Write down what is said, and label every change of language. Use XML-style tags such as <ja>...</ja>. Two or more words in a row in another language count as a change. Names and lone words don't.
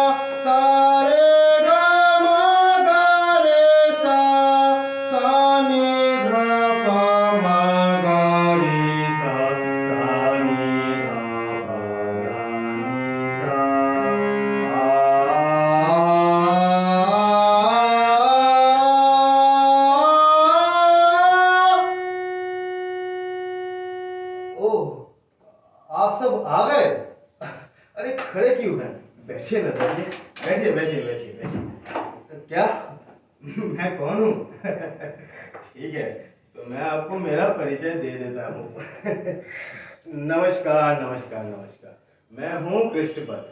<hi>सा रे ग म ग रे सा नि ध प म ग रे सा नि ध प ध नि सा ओह, आप सब आ गए। अरे खड़े क्यों हैं? बैठिए ना, बैठिए बैठिए बैठिए बैठिए बैठिए। क्या मैं कौन हूँ? ठीक है, तो मैं आपको मेरा परिचय दे देता हूँ। नमस्कार नमस्कार नमस्कार, मैं हूँ कृष्णपद।</hi>